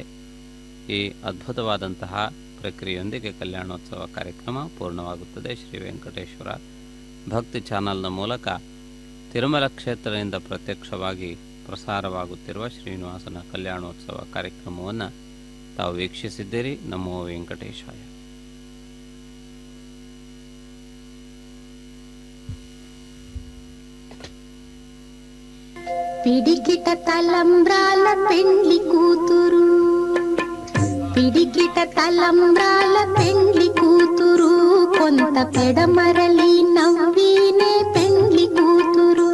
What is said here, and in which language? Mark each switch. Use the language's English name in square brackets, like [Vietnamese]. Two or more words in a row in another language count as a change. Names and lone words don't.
[Kannada] ಈ ಅದ್ಭುತವಾದಂತಹ ಪ್ರಕ್ರಿಯೆಯೊಂದಿಗೆ ಕಲ್ಯಾಣೋತ್ಸವ ಕಾರ್ಯಕ್ರಮ ಪೂರ್ಣವಾಗುತ್ತದೆ. ಶ್ರೀ ವೆಂಕಟೇಶ್ವರ ಭಕ್ತಿ ಚಾನಲ್ನ ಮೂಲಕ ತಿರುಮಲ ಕ್ಷೇತ್ರದಿಂದ ಪ್ರತ್ಯಕ್ಷವಾಗಿ ಪ್ರಸಾರವಾಗುತ್ತಿರುವ ಶ್ರೀನಿವಾಸನ ಕಲ್ಯಾಣೋತ್ಸವ ಕಾರ್ಯಕ್ರಮವನ್ನು ತಾವು ವೀಕ್ಷಿಸಿದ್ದೀರಿ. ನಮೋ ವೆಂಕಟೇಶಾಯ. [Telugu] పిడికిట తలంబ్రాల పెండ్లి కూతురు, పిడికిట తలంబ్రాల పెండ్లి కూతురు, కొంత పెడమరలి నవ్వినే పెండ్లి కూతురు.